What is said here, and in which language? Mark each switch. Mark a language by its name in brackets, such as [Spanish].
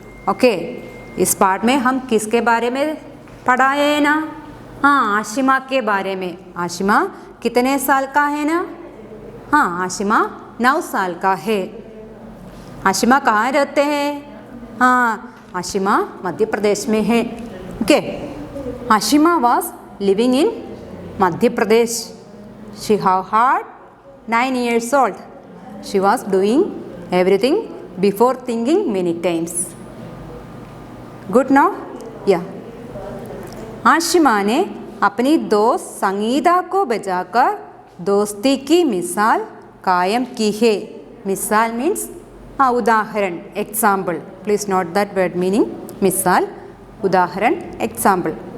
[Hindi] Okay, इस पाठ में हम किसके बारे में पढ़ा है ना? आशिमा के बारे में। आशिमा कितने साल का है ना? हाँ आशिमा 9 साल का है। आशिमा कहाँ रहते हैं? हाँ आशिमा मध्य प्रदेश में है। [English] Okay, Ashima was living in Madhya Pradesh. She had 9 years old. She was doing everything before thinking many times. Good now? Yeah. [Hindi] Ashima ने अपनी दोस्त संगीता को बजाकर दोस्ती की मिसाल कायम की है। मिसाल मीन्स उदाहरण, example. [English] please note that word meaning, [Hindi] मिसाल, उदाहरण, एग्जाम्पल।